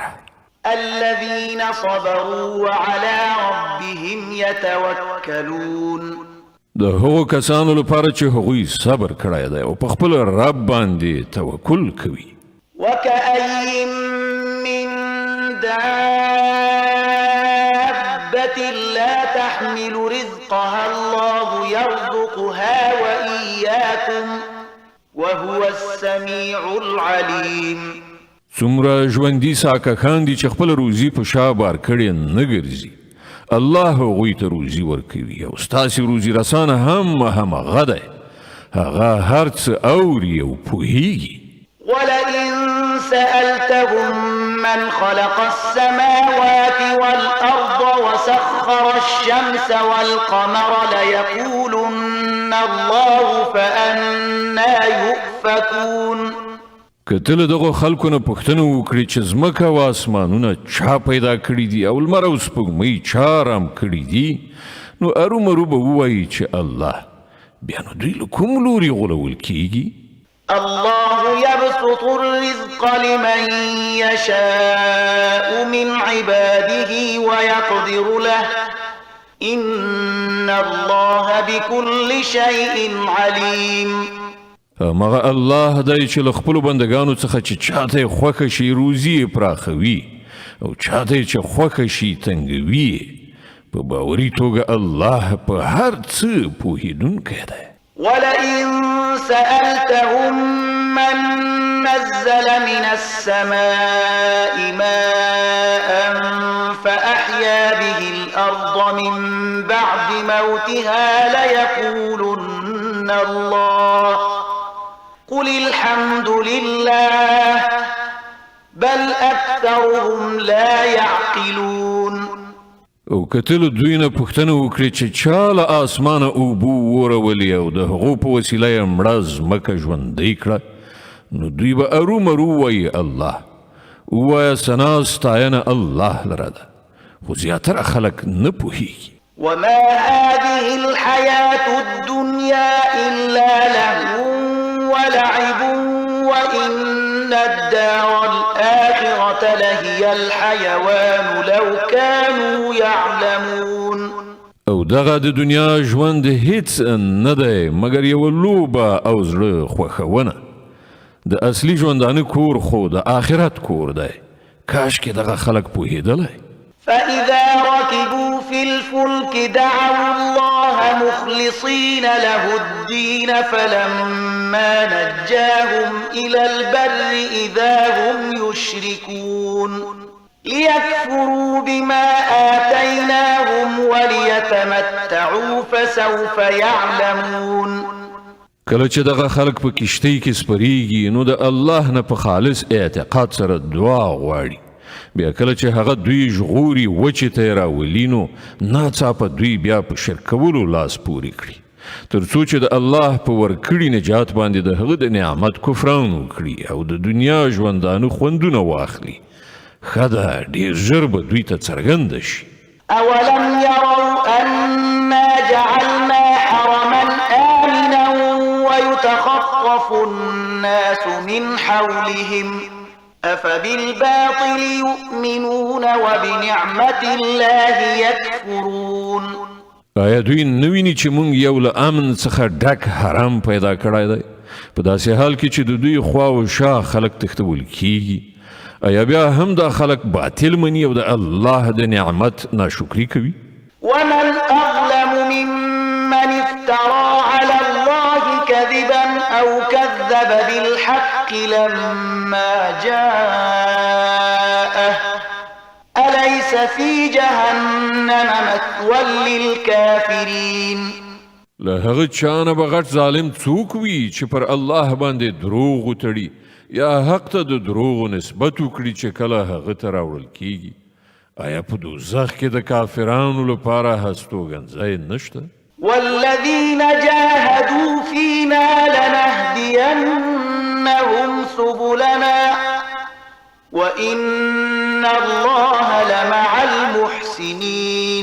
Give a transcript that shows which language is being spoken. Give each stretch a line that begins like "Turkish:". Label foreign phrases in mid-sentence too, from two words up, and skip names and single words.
Arabic: الذين صبروا وعلى ربهم يتوكلون.
Pashto: د هغو کسانو لپاره چې هغوی صبر کړی دی او په خپل رب باندې توکل کوي.
Arabic: وكأي من دابة لا تحمل رزقها الله يرزقها وإياكم وهو السميع العليم.
Pashto: څومره ژوندي ساککان دي چې خپل روزي په شا بار کړې نه ګرځي. الله هغوی ته روزي ورکوي او ستاسې روزي رسانه هم همغه دی. هغه هر څه اوري او پوهیږي.
Arabic: ولئن سألتهم من خلق السماوات والأرض وسخر الشمس والقمر ليقولن الله فأنا يؤفكون.
Pashto: که ته له دغو خلکو نه پوښتنه وکړې چې ځمکه او اسمانونه چا پیدا کړي دي او لمر او سپوږمۍ چا رام کړي دي نو ارومرو به ووایي چې الله. بیا نو دوی له کوم لوري غولول کیږي؟
Arabic: الله يبسط الرزق لمن يشاء من عباده ويقدر له إن الله بكل شيء عليم.
Pashto: مغه الله دی چې له خپلو بندګانو څخه چې چاته یې خوښه شي روزي یې پراخوي او چاته یې چې خوښه شي تنګوي. په باوري توګه الله په هر څه پوهېدونکی دی.
Arabic: ولئن سألتهم من نزل من السماء ماء فأحيا به الأرض من بعد موتها ليقولن الله قل الحمد لله بل أكثرهم لا يعقلون.
Pashto: او کتل دوی نه پوښتنه وکړي چې چا له اسمانه اوبو ورولې او د هغو په وسیله یې مړه ځمکه ژوندۍ کړه نو دوی به ارومرو وایي الله. ووایه ثنا ستاینه الله لره ده خو زیاتره خلک نه پوهېږي.
Arabic: وما هذه الحياة الدنيا إلا لهو ولعب وإن الدار الآخرة لهي الحيوان لو كانوا يعلمون.
Pashto: او دغه د دنیا ژوند هیڅ نه دی مګر یوه لوبه او زړه خوښونه. د اصلي ژوندانه کور خو د آخرت کور دی. کاشکې دغه خلک پوهېدلی.
Arabic: فإذا ركبوا في الفلك دعوا الله مخلصين له الدين فلما نجاهم إلى البر إذا هم يشركون ليكفروا بما آتيناهم وليتمتعوا فسوف يعلمون.
Pashto: کله چې دغه خلک په کشتۍ کې سپریږي نو د الله نه په خالص اعتقاد سره دعا غواړي. بیا کله چې هغه دوی ژغوري وچې ته یې راولي نو ناڅاپه دوی بیا په شرک کولو لاس پورې کړي تر څو چې د الله په ورکړي نجات باندې د هغه د نعمت کفران وکړي او د دنیا ژوندانه خوندونه واخلي. ښه ده ډېر ژر به دوی ته څرګنده شي.
Arabic: أولم يروا أنا جعلنا حرما آمنا ويتخطف الناس من حولهم أفبالباطل يؤمنون وبنعمة الله يكفرون.
Pashto: آیا دوی نه ویني چې موږ یو له امن څخه ډک حرام پیدا کړی دی په داسې حال کې چې د دوی خوا او شا خلک تښتول کیږي؟ آیا بیا هم دا خلک باطل مني او د الله د نعمت ناشکري کوي؟
Arabic: ومن أظلم ممن افترى على الله كذبا أو كذب بالحق لما جاءه أليس في جهنم مثوى للكافرين.
Pashto: له هغه چانه به غټ ظالم څوک وي چې پر الله باندې دروغ وتړي یا حق ته د دروغو نسبت وکړي چې کله هغه ته راوړل کیږي. آیا په دوزخ کې د کافرانو لپاره هستوګنځی نشته؟
Arabic: والذين جاهدوا فينا لنهدينهم سبلنا وإن الله لمع المحسنين.